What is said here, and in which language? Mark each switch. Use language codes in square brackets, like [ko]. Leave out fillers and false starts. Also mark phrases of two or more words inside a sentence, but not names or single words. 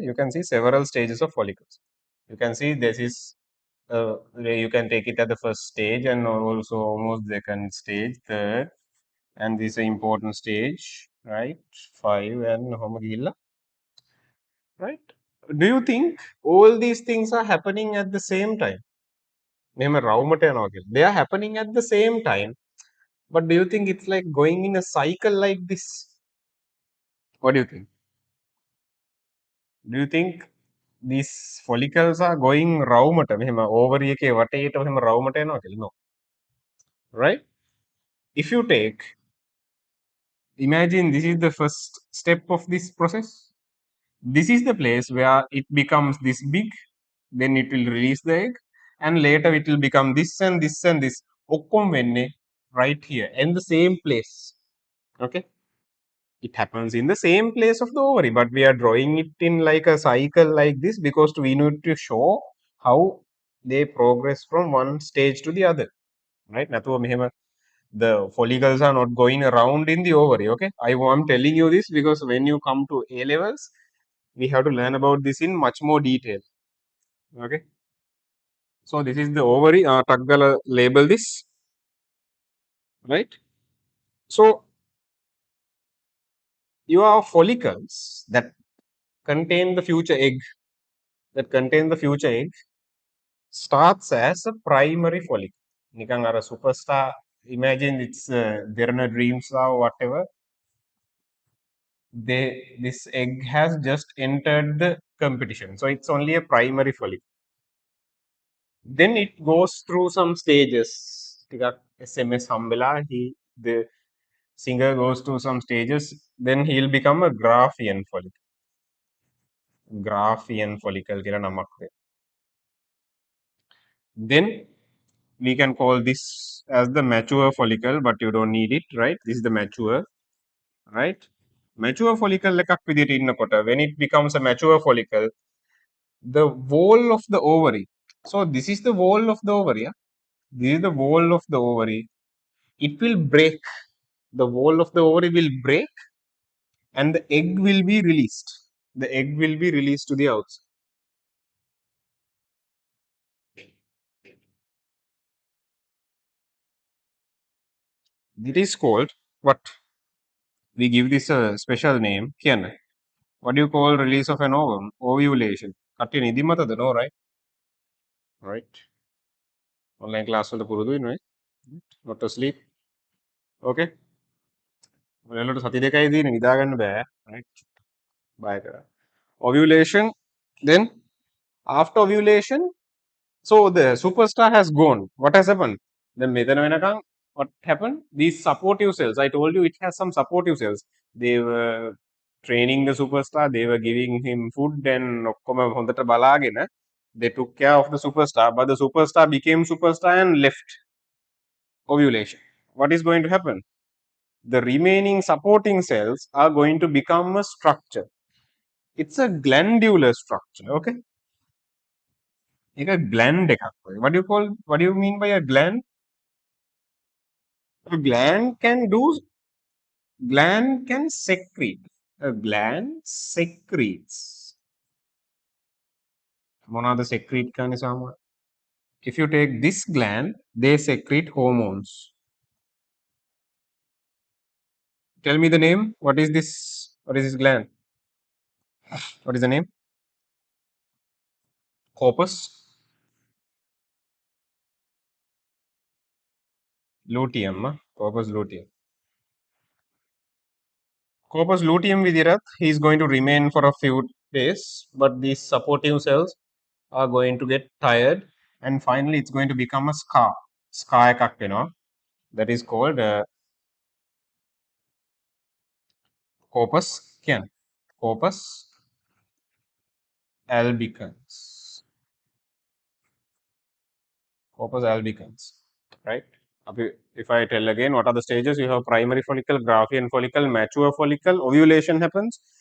[en] You can see several stages of follicles. You can see this is you can take it at the first stage and also almost second stage, third, and this is an important stage, right? Five and homogila, right? Do you think all these things are happening at the same time? [si] මෙහෙම රවුමට යනවා කියලා. [en] They are happening at the same time. But do you think it's like going in a cycle like this? What do you think? Do you think these follicles are going [si] රවුමට මෙහෙම [en] ovary [si] එකේ වටේට මෙහෙම රවුමට යනවා කියලා? [en] No. Right? If you take, imagine this is the first step of this process. This is the place where it becomes this big, then it will release the egg, and later it will become this and this and this. [si] ඔක්කොම වෙන්නේ [en] right here in the same place. Okay? It happens in the same place of the ovary, but we are drawing it in like a cycle like this because we need to show how they progress from one stage to the other. Right? [si] නැතුව මෙහෙම [en] the follicles are not going around in the ovary. Okay, I'm telling you this because when you come to A levels, we have to learn about this in much more detail. Okay, so this is the ovary. Taggala label this, right? So your follicles that contain the future egg, starts as a primary follicle. [si] නිකන් අර superstar. [en] Imagine it's they're in a dreams or whatever. This egg has just entered the competition, so it's only a primary follicle. Then it goes through some stages. [si] ටිකක් SMS හම්බෙලා [en] the singer goes through some stages, then he'll become a Graafian follicle. Graafian follicle [si] කියලා නමක් දෙන්න. [en] Then we can call this as the mature follicle, but you don't need it, right? This is the mature, right? Mature follicle [si] එකක් විදිහට ඉන්නකොට [en] when it becomes a mature follicle, the wall of the ovary. So this is the wall of the ovary. Yeah? This is the wall of the ovary. It will break. The wall of the ovary will break, and the egg will be released. The egg will be released to the outside. It is called what? We give this a special name. Kiana. What do you call release of an ovum? Ovulation. [si] කට්ටිය නිදිමතද? [en] No, right? Right. Online class [si] වලට පුරුදු වෙනවා. [en] Not to sleep. [si] Okay. ඔයාලට සති දෙකයි දින නිදා ගන්න බෑ. Right. බය කරා. [en] Ovulation. Then after ovulation, so the superstar has gone. What has happened? Then [si] මෙතන වෙනකන් [en] what happened? These supportive cells. I told you it has some supportive cells. They were training the superstar. They were giving him food and [si] ඔක්කොම හොඳට බලාගෙන [en] they took care of the superstar. But the superstar became superstar and left. Ovulation. What is going to happen? The remaining supporting cells are going to become a structure. It's a glandular structure. Okay. A gland [si] එකක් වගේ. [en] What do you mean by a gland? A gland can secrete. A gland secretes. [si] මොනවාද secrete කරන්නේ සාමාන්‍ය? [en] If you take this gland, they secrete hormones. Tell me the name. What is this? What is this gland? What is the name? Corpus luteum. Corpus luteum. Corpus luteum විදිහට he is going to remain for a few days, but these supportive cells are going to get tired, and finally it's going to become a scar. [si] Scar එකක් වෙනවා. [en] That is called corpus කියන්නේ. Corpus albicans. Corpus albicans. Right? If I tell again, what are the stages? You have primary follicle, Graafian follicle, mature follicle, ovulation happens.